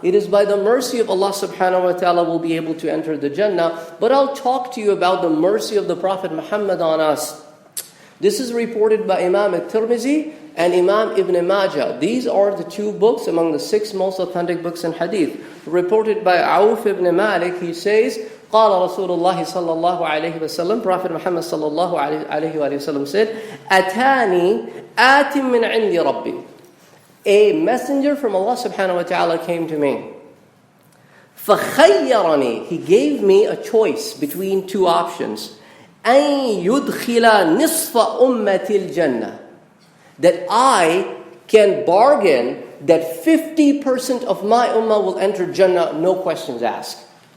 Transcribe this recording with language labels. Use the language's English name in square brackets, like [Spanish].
[English] It is by the mercy of Allah subhanahu wa ta'ala we'll be able to enter the Jannah. But I'll talk to you about the mercy of the Prophet Muhammad on us. This is reported by Imam al-Tirmidhi and Imam Ibn Majah. These are the two books among the 6 most authentic books in hadith. [Arabic] Reported by Auf ibn Malik, he says, قال رسول الله صلى الله عليه وسلم, Prophet Muhammad صلى الله عليه وسلم said, أتاني آت من عند ربي. [English] A messenger from Allah subhanahu wa ta'ala came to me. فخيرني, he gave me a choice between 2 options. أن يدخل نصف أمة الجنة, that I can bargain that 50% of my ummah will enter Jannah, no questions asked.